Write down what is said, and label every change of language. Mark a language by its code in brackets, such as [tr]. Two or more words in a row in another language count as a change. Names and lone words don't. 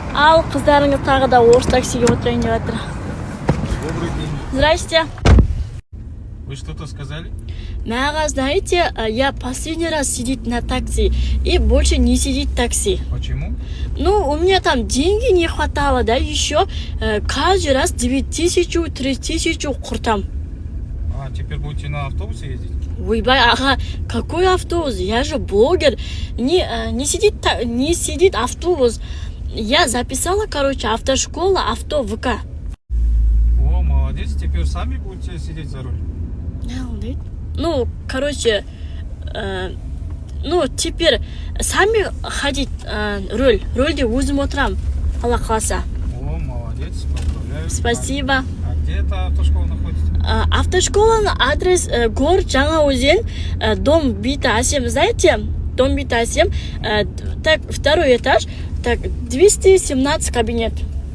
[kk] Ал қыздарыңыз тағы да орыс таксиге отырайын деп жатыр. [ru] Добрый день. Здрасте. Вы что-то сказали? Мага, знаете, я последний раз сидит на такси и больше не сидит в такси. Почему? Ну, у меня там деньги не хватало, да, еще каждый раз 9000, 3000 куртам. А теперь будете на автобусе ездить? Ойбай, ага, какой автобус? Я же блогер. Не сидит автобус. Я записала, короче, автошкола, авто ВК. О, молодец. Теперь сами будете сидеть за руль? Ну, короче, ну, теперь сами ходить [kk] рульде өзім отырам, Алла қаласа. [ru] О, молодец. Поздравляю. Спасибо. А где эта автошкола находится? Автошкола адрес город Жаңаөзен, дом Бита 7, знаете? Дом Бита 7, так, второй этаж, так, 217 кабинет.